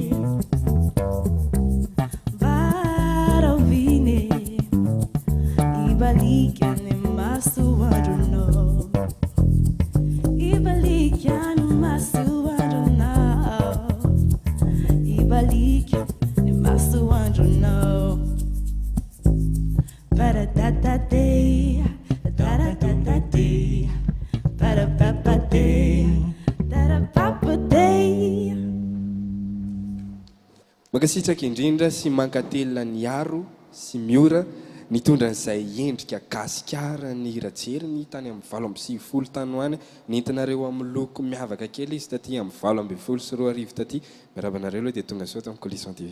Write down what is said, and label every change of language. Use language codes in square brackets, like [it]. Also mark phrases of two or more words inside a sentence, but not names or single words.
[mg] Ibalikya ne masu aruno Ibalikya ne masu aruno Ibalikya ne masu aruno Para da da de da da da da de para papa de da papa de Makasitraka indrindra sy mankatelina ny aro sy Miora nitondra n'izay endrika Gasikara ny Rajery ny tany amin'ny 7 tany hoany nentinareo amin'ny loko miavaka kely izy taty amin'ny 24 taty miarabanareo aloha dia tonga soa tamin'ny Coulisse TV.